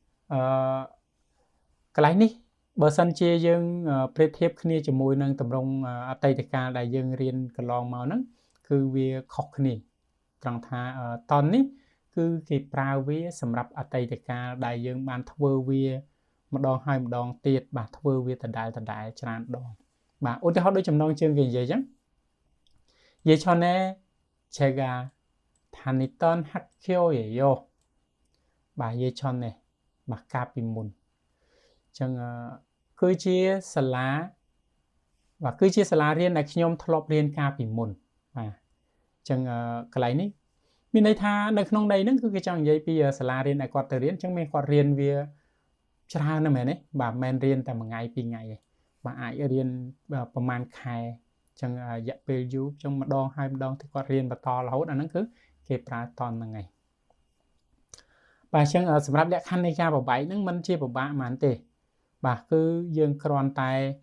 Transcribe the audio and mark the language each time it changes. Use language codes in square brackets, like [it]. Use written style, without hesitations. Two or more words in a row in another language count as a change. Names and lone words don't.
[km] កន្លែងនេះបើសិនជាយើងប្រៀបធៀបគ្នាជាមួយនឹងទម្រង់អតីតកាលដែលយើងរៀនកន្លងមកហ្នឹងគឺវាខុសគ្នាត្រង់ថាតននេះគឺគេប្រើវាសម្រាប់អតីតកាលដែលយើងបានធ្វើវាម្ដងហើយម្ដងទៀតបាទធ្វើវាដដែលច្រើនដងបាទឧទាហរណ៍ដូចចំណងជើងគេនិយាយអញ្ចឹង [ko] 예전에 제가 다니던 학교예요 [km] បាទ예전에បាទកាលពីមុនអញ្ចឹងគឺជាសាលាបាទគឺជាសាលារៀនដែលខ្ញុំធ្លាប់រៀនកាលពីមុនបាទ អញ្ចឹងកន្លែងនេះមានន័យថានៅក្នុងន័យហ្នឹងគឺគេចង់និយាយពីសាលារៀនដែលគាត់ទៅរៀនអញ្ចឹងមានគាត់រៀនវាច្រើនណាស់មែនទេបាទមិនមែនរៀនតែមួយថ្ងៃពីរថ្ងៃទេបាទអាចរៀនប្រហែលខែអញ្ចឹងរយៈពេលយូរអញ្ចឹងម្ដងហើយម្ដងទីគាត់រៀនបន្តរហូតអាហ្នឹងគឺគេប្រើតនហ្នឹងឯងបាទអញ្ចឹងសម្រាប់លក្ខខណ្ឌនៃការប្របែកហ្នឹងមិនជាពិបាកហ្មងទេបាទគឺយើងគ្រាន់តែ